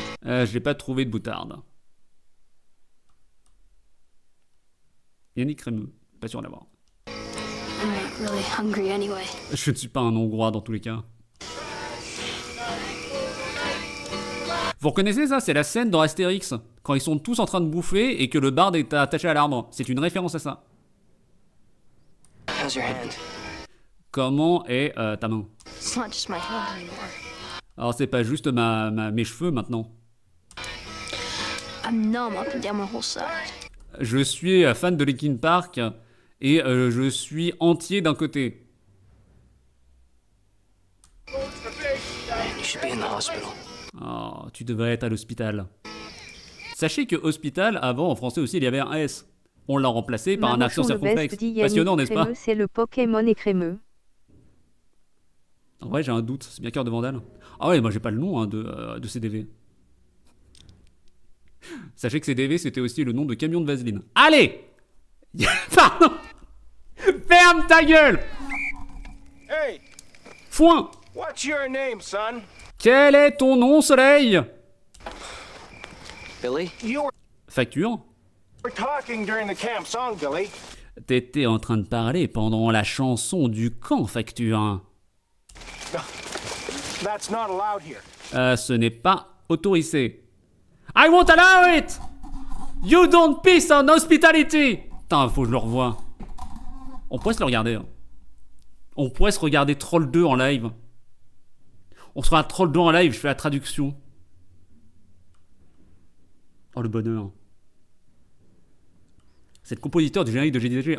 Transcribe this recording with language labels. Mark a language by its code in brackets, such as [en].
[fr] Je l'ai pas trouvé de boutarde. Yannick Crémeux, pas sûr d'avoir. [en] I'm not really hungry anyway. [fr] Je ne suis pas un Hongrois dans tous les cas. Vous reconnaissez ça? C'est la scène dans Astérix, quand ils sont tous en train de bouffer et que le barde est attaché à l'arbre. C'est une référence à ça. [en] How's your hand? [fr] Comment est ta main? [en] It's not just my hand anymore. [fr] Alors c'est pas juste mes cheveux maintenant. [en] I'm numb up and down my whole side. [fr] Je suis fan de Linkin Park et je suis entier d'un côté. [en] You should be in the hospital. [fr] Oh, tu devrais être à l'hôpital. Sachez que hospital, avant en français aussi il y avait un S. On l'a remplacé par un accent circonflexe. Passionnant, n'est-ce pas? C'est le Pokémon et crémeux. En vrai, j'ai un doute. C'est bien Cœur de Vandale. Ah ouais, moi j'ai pas le nom hein, de CDV. Sachez que CDV c'était aussi le nom de camion de vaseline. Allez. Pardon. Ferme ta gueule. [en] Hey, [fr] Foin. [en] what's your name, son? [fr] Quel est ton nom, Soleil? [en] Billy? You [fr] Facture. [en] were talking during the camp song, Billy. [fr] T'étais en train de parler pendant la chanson du camp, Facture. [en] That's not allowed here. [fr] Ce n'est pas autorisé. [en] I won't allow it! You don't piss on hospitality! [fr] Putain, faut que je le revoie. On pourrait se le regarder. Hein. On pourrait se regarder Troll 2 en live. On se fera Troll 2 en live, je fais la traduction. Oh, le bonheur. C'est le compositeur du générique de GDG.